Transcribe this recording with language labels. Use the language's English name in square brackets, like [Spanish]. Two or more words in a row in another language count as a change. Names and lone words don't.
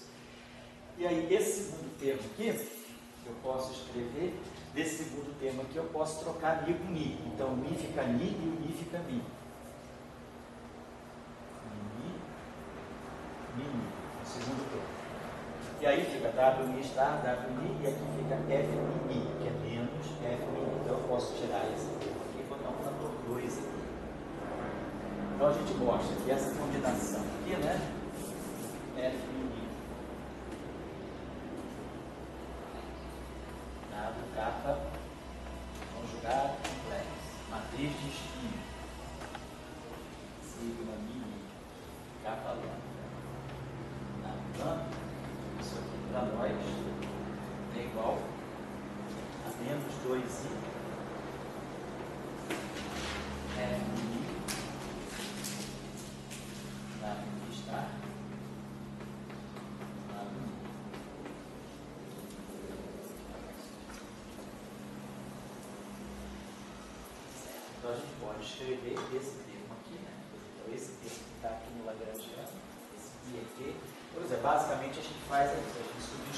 [Portuguese] E aí esse segundo termo aqui, eu posso escrever, desse segundo termo aqui eu posso trocar Mi com Mi. Então Mi fica Ni e o Mi fica Mi. Mi, o segundo termo. E aí fica W mi star, W mi, e aqui fica F mi, que é menos F mi. Então eu posso tirar esse termo aqui e botar um fator 2 aqui. Então a gente mostra que essa combinação aqui, né? F mi, dado kappa, conjugado complexo, matriz de espinho, sigma mini, kappa lambda. Isso aqui para nós é igual a menos 2i F mi W star W mi. Então a gente pode escrever esse termo aqui, né? Então esse termo que está aqui no Lagrangiano, esse I aqui. Por exemplo, basicamente a gente faz isso, a gente